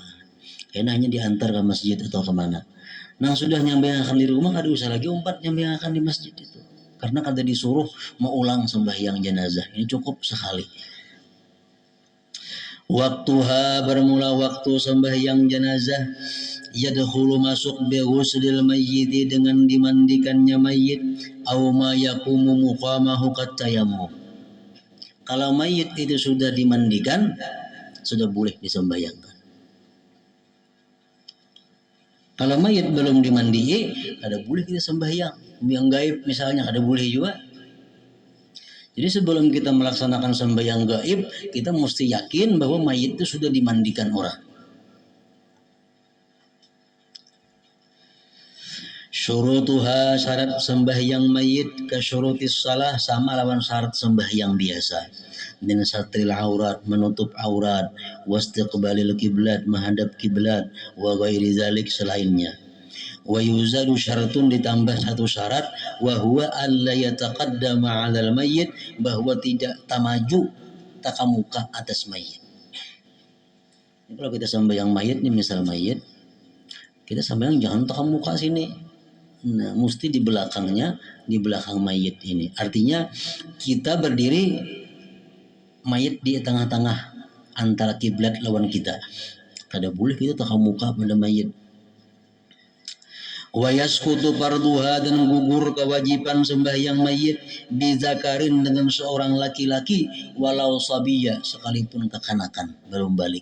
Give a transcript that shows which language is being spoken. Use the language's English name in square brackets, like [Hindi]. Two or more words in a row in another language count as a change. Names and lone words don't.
[Banjar] Karena hanya diantar ke masjid atau kemana. Nah sudah nyambayangkan di rumah, kada usah lagi umpat nyambayangkan di masjid itu. Karena kada disuruh mengulang sembahyang jenazah. Ini cukup sekali. Waktuha, bermula waktu sembahyang jenazah. Yadkhulu, masuk [Arabic] بغسل الميت, [Banjar] dengan dimandikannya mayit. [Arabic] أو ما يقوم مقامه كالتيمم. [Banjar] Kalau mayit itu sudah dimandikan, sudah boleh disembahyangkan. Kalau mayit belum dimandi, kada boleh kita sembahyang. Yang gaib misalnya kada boleh juga. Jadi sebelum kita melaksanakan sembahyang gaib, kita mesti yakin bahwa mayit itu sudah dimandikan orang. Syurutuha, syarat sembahyang mayit [Arabic] كشروط الصلاة, [Banjar] sama lawan syarat sembahyang biasa. [Arabic] من ستر العورة, [Banjar] menutup aurat, [Arabic] واستقبال القبلة, [Banjar] menghadap kiblat, [Arabic] وغير ذلك, [Banjar] selainnya. [Arabic] ويزاد شرط, [Banjar] ditambah satu syarat, [Arabic] وهو ألا يتقدم على الميت, [Banjar] bahwa tidak tamaju takamuka atas mayit. Kalau kita sembahyang mayit nih, misal mayit, kita sembahyang jangan takamuka sini. Nah, mesti di belakangnya, di belakang mayit ini. Artinya kita berdiri, mayit di tengah-tengah antara kiblat lawan kita. Kada boleh kita takamuka pada mayit. [Arabic] ويسقط فرضها, [Banjar] dan gugur kewajiban sembahyang mayit bizakarin, dengan seorang laki-laki, [Arabic] ولو صبيا, [Banjar] sekalipun kekanakan belum balik.